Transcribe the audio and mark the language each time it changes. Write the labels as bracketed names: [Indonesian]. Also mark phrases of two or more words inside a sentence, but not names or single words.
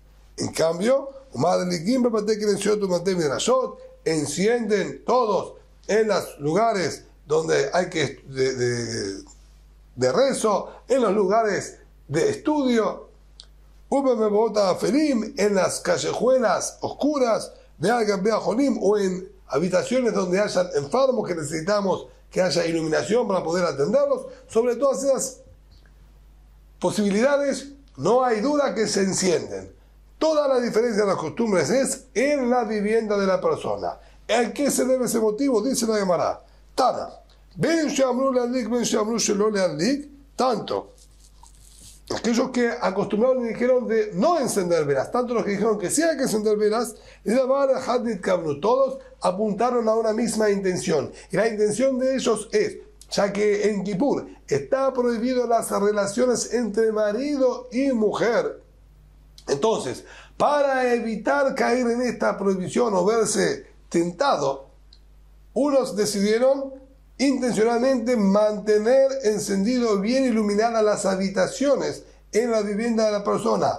[Spanish] En cambio, encienden todos en los lugares donde hay que de rezo, en los lugares de estudio, en las callejuelas oscuras, o en habitaciones donde hayan enfermos que necesitamos que haya iluminación para poder atenderlos. Sobre todas esas posibilidades no hay duda que se encienden. Toda la diferencia de las costumbres es en la vivienda de la persona. ¿A qué se debe ese motivo? Dice la Gemara. Tana, [Hebrew] בין שאמרו להדליק בין שאמרו שלא להדליק, [Spanish] tanto aquellos que acostumbraron y dijeron de no encender velas, tanto los que dijeron que sí hay que encender velas, todos apuntaron a una misma intención. Y la intención de ellos es, ya que en Kippur está prohibido las relaciones entre marido y mujer, entonces, para evitar caer en esta prohibición o verse tentado, unos decidieron intencionalmente mantener encendido, bien iluminadas las habitaciones en la vivienda de la persona.